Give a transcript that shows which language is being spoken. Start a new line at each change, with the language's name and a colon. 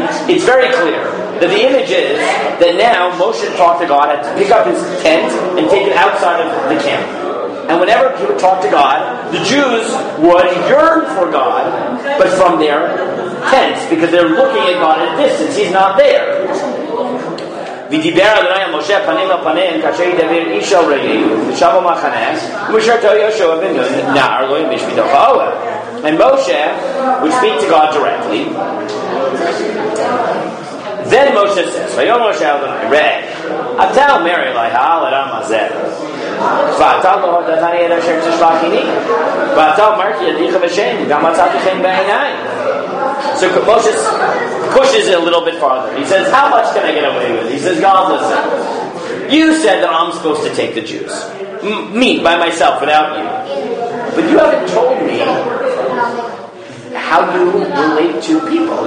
English: It's very clear that the image is that now Moshe talked to God, had to pick up his tent and take it outside of the camp. And whenever he would talk to God, the Jews would yearn for God, but from their tents, because they're looking at God at a distance. He's not there.
Hebrew: ודיבר אדוני על משה פנים אל פנים כאשר ידבר איש אל רעהו ושב במחנה ומשרתו יהושע בן נון נער לא ימיש מתוך האוהל.
English: And Moshe would speak to God directly. Then Moshe says,
Hebrew: ויאמר משה אל אדוני ראה אתה אומר אלי האדם הזה ואתה לא הודעתני את אשר תשלחני ואתה אומר כי ידיך בשם גם מצאתי חן בעיני.
English: So Moshe pushes it a little bit farther. He says, how much can I get away with? He says, God, listen. You said that I'm supposed to take the Jews. Me, by myself, without you. But you haven't told me how you relate to people.